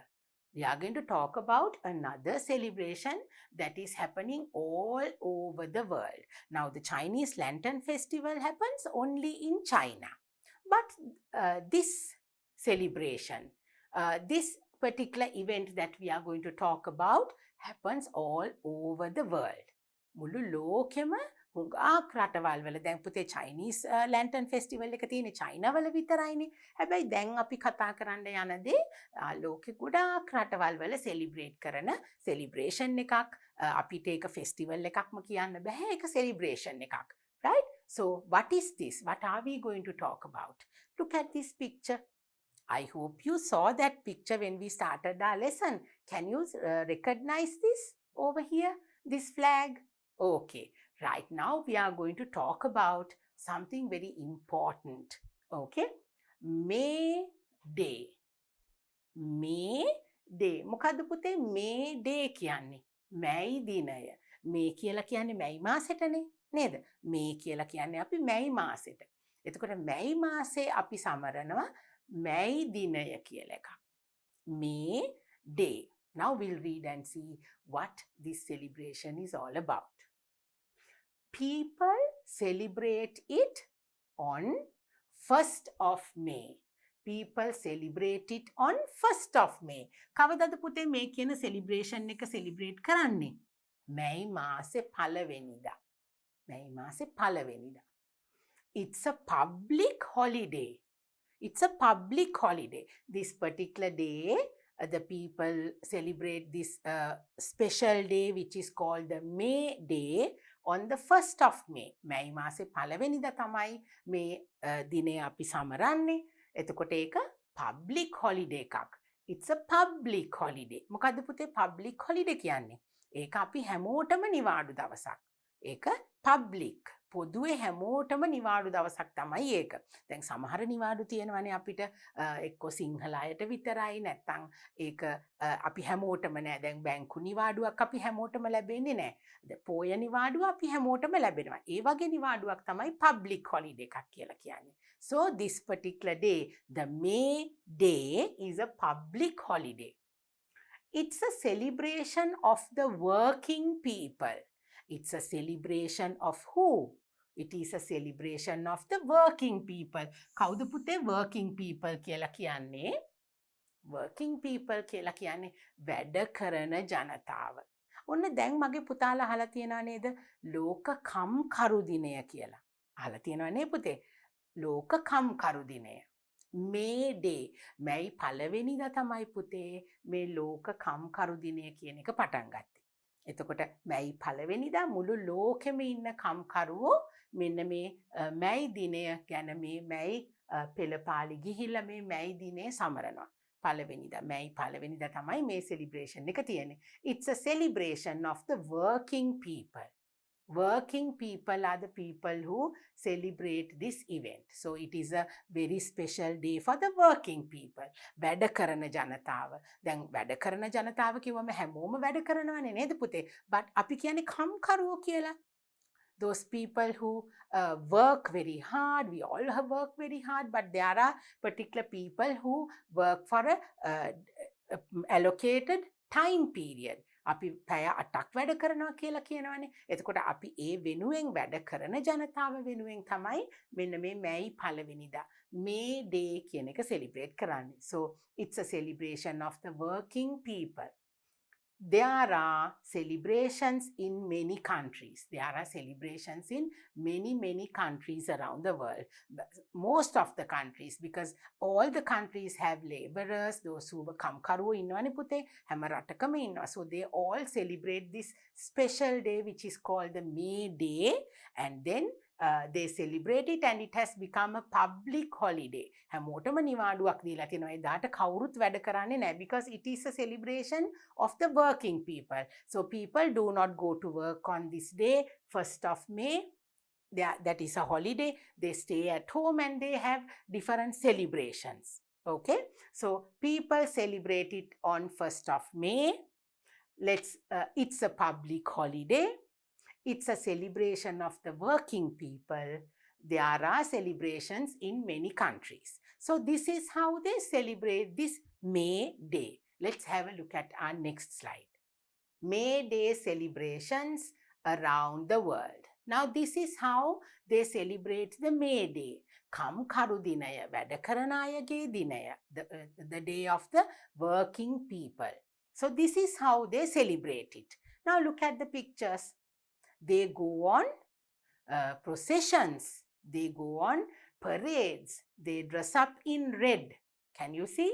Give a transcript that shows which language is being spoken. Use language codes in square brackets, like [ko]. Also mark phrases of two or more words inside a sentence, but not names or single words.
[en] We are going to talk about another celebration that is happening all over the world. Now, the Chinese Lantern Festival happens only in China, but this celebration, this particular event that we are going to talk about happens all over the world. [si] මුළු ලෝකෙම හුඟක් රටවල් වල දැන් පුතේ [en] Chinese lantern festival [si] එක තියෙන්නේ චයිනා වල විතරයිනේ. හැබැයි දැන් අපි කතා කරන්න යන දේ ලෝකෙ ගොඩාක් රටවල් වල celebrate කරන celebration එකක්. අපිට ඒක festival එකක්ම කියන්න බෑ. ඒක celebration එකක්. [en] Right? So what is this? What are we going to talk about? Look at this picture. I hope you saw that picture when we started our lesson. Can you recognize this over here? This flag? Okay, right now we are going to talk about something very important. Okay, May Day. May Day. [si] මොකද්ද පුතේ [en] May Day [si] කියන්නේ? May දිනය. May කියලා කියන්නේ May මාසෙටනේ නේද? May කියලා කියන්නේ අපි May මාසෙට. එතකොට May මාසේ අපි සමරනවා May දිනය කියලා එකක්. [en] May Day. Now we'll read and see what this celebration is all about. People celebrate it on 1st of May. People celebrate it on 1st of May. [si] කවදාද පුතේ මේ කියන celebration එක celebrate කරන්නේ? May මාසේ පළවෙනිදා. May මාසේ පළවෙනිදා. [en] It's a public holiday. It's a public holiday. This particular day, the people celebrate this special day which is called the May Day on the 1st of May. [si] May මාසේ පළවෙනිදා තමයි මේ දිනය අපි සමරන්නේ. එතකොට ඒක [en] public holiday [si] එකක්. [en] It's a public holiday. [si] මොකද්ද පුතේ [en] public holiday [si] කියන්නේ? ඒක අපි හැමෝටම නිවාඩු දවසක්. ඒක public. පොදුවේ හැමෝටම නිවාඩු දවසක් තමයි ඒක. දැන් සමහර නිවාඩු තියෙනවනේ අපිට එක්ක සිංහල අයට විතරයි නැත්නම් ඒක අපි හැමෝටම නෑ. දැන් බැංකු නිවාඩුවක් අපි හැමෝටම ලැබෙන්නේ නෑ. පොය නිවාඩුව අපි හැමෝටම ලැබෙනවා. ඒ වගේ නිවාඩුවක් තමයි [en] public holiday [si] එකක් කියලා කියන්නේ. [en] So this particular day, the May Day is a public holiday. It's a celebration of the working people. It's a celebration of who? It is a celebration of the working people. [si] කවුද පුතේ [en] working people [si] කියලා කියන්නේ? [en] working people [si] කියලා කියන්නේ වැඩ කරන ජනතාව. ඔන්න දැන් මගේ පුතාලා අහලා තියෙනවා නේද ලෝක කම්කරු දිනය කියලා. අහලා තියෙනවා නේ පුතේ? ලෝක කම්කරු දිනය. [en] May Day [si] මැයි පළවෙනිදා තමයි පුතේ මේ ලෝක කම්කරු දිනය කියන එක පටන් ගත්තේ. එතකොට මැයි පළවෙනිදා මුළු ලෝකෙම ඉන්න කම්කරුවෝ මෙන්න මේ මැයි දිනය ගැන මේ මැයි පෙළපාලි ගිහිල්ලා මේ මැයි දිනේ සමරනවා. පළවෙනිදා මැයි පළවෙනිදා තමයි මේ celebration එක තියෙන්නේ. [en] It's a celebration of the working people. Working people are the people who celebrate this event. So it is a very special day for the working people. [si] වැඩ කරන ජනතාව. දැන් වැඩ කරන ජනතාව කිව්වම හැමෝම වැඩ කරනවනේ නේද පුතේ? But අපි කියන්නේ කම්කරුවෝ කියලා. [en] Those people who work very hard, we all have worked very hard, but there are particular people who work for a allocated time period. [si] අපි පැය 8ක් වැඩ කරනවා කියලා කියනවනේ. එතකොට අපි ඒ වෙනුවෙන් වැඩ කරන ජනතාව වෙනුවෙන් තමයි මෙන්න මේ මැයි පළවෙනිදා මේ day කියන එක celebrate කරන්නේ. [en] So it's a celebration of the working people. There are celebrations in many countries. There are celebrations in many countries around the world. Most of the countries, because all the countries have laborers, those who [si] කම්කරු ඉන්නවනි පුතේ හැම රටකම ඉන්නවා. [en] So they all celebrate this special day which is called the May Day, and then they celebrate it and it has become a public holiday. [si] හැමෝටම නිවාඩුවක් දීලා තියෙනවා. එදාට කවුරුත් වැඩ කරන්නේ නැහැ [en] because it is a celebration of the working people. So people do not go to work on this day, 1st of May. That is a holiday. They stay at home and they have different celebrations. Okay? So people celebrate it on 1st of May. It's a public holiday. It's a celebration of the working people. There are celebrations in many countries. So this is how they celebrate this May Day. Let's have a look at our next slide. May Day celebrations around the world. Now this is how they celebrate the May Day. [si] කම්කරු දිනය, වැඩ කරන අයගේ දිනය, [en] the day of the working people. So this is how they celebrate it. Now look at the pictures. They go on processions. They go on parades. They dress up in red. Can you see?